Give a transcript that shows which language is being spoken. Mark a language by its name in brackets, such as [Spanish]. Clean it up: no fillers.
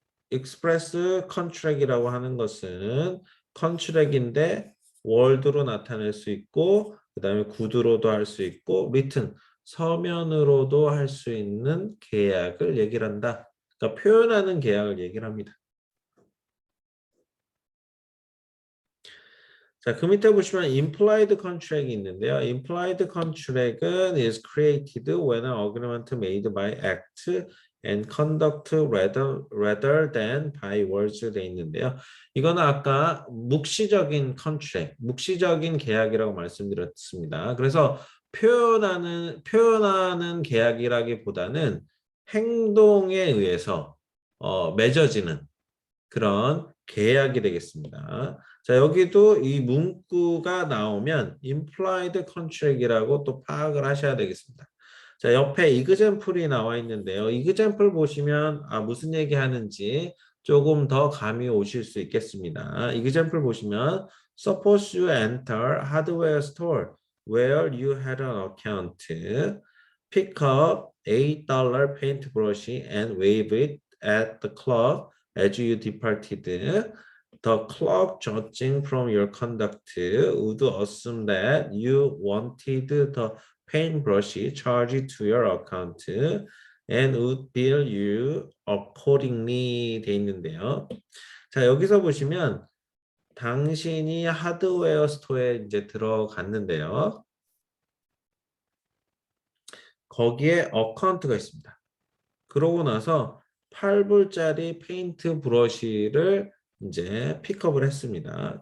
[Korean] express contract이라고 하는 것은 컨트랙인데 월드로 나타낼 수 있고 그다음에 구두로도 할 수 있고 written 서면으로도 할 수 있는 계약을 얘기를 한다. 그러니까 표현하는 계약을 얘기를 합니다. 자, 그 밑에 보시면 implied contract이 있는데요. [English] implied contract은 is created when an agreement made by act and conduct rather than by words [Korean] 돼 있는데요. 이거는 아까 묵시적인 contract, 묵시적인 계약이라고 말씀드렸습니다. 그래서 표현하는 계약이라기보다는 행동에 의해서 맺어지는 그런 계약이 되겠습니다. 자, 여기도 이 문구가 나오면 implied contract이라고 또 파악을 하셔야 되겠습니다. 자, 옆에 example이 나와 있는데요. example 보시면 무슨 얘기 하는지 조금 더 감이 오실 수 있겠습니다. [English] example [Korean] 보시면 [English] suppose you enter hardware store where you had an account. Pick up $8 paintbrush and wave it at the clock as you departed. The clock judging from your conduct would assume that you wanted the paintbrush charged to your account and would bill you accordingly [Korean] 돼 있는데요. 자, 여기서 보시면 당신이 하드웨어 스토어에 이제 들어갔는데요. 거기에 어카운트가 있습니다. 그러고 나서 8불짜리 페인트 브러쉬를 이제 픽업을 했습니다.